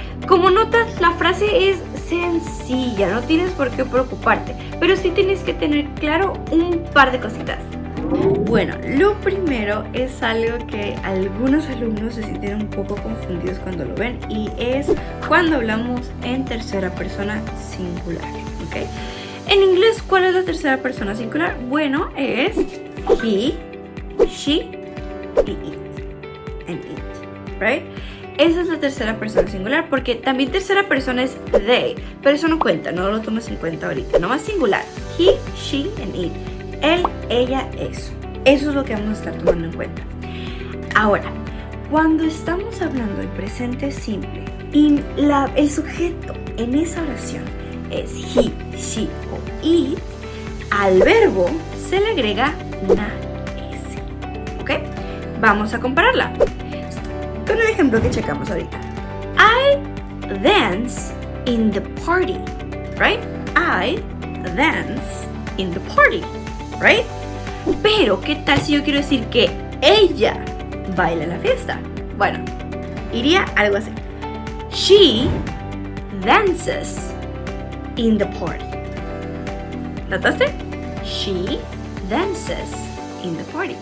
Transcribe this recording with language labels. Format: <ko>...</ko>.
<es>Como notas, la frase es sencilla, no tienes por qué preocuparte, pero sí tienes que tener claro un par de cositas. Bueno, lo primero es algo que algunos alumnos se sienten un poco confundidos cuando lo ven, y es cuando hablamos en tercera persona singular, ¿ok? En inglés, ¿cuál es la tercera persona singular? Bueno, es he, she y it, and it, right? Esa es la tercera persona singular, porque también tercera persona es they, pero eso no cuenta, no lo tomes en cuenta ahorita, nomás singular, he, she and it. Él, ella, eso. Eso es lo que vamos a estar tomando en cuenta. Ahora, cuando estamos hablando del presente simple y el sujeto en esa oración es he, she o it, al verbo se le agrega una S. ¿Ok? Vamos a compararla con el ejemplo que checamos ahorita.</es> <en>I dance in the party, right? I dance in the party, right?</en> <es>Pero, ¿qué tal si yo quiero decir que ella baila en la fiesta? Bueno, iría algo así.</es> <en>She dances in the party.</en> <es>¿Notaste?</es> <en>She dances in the party.</en>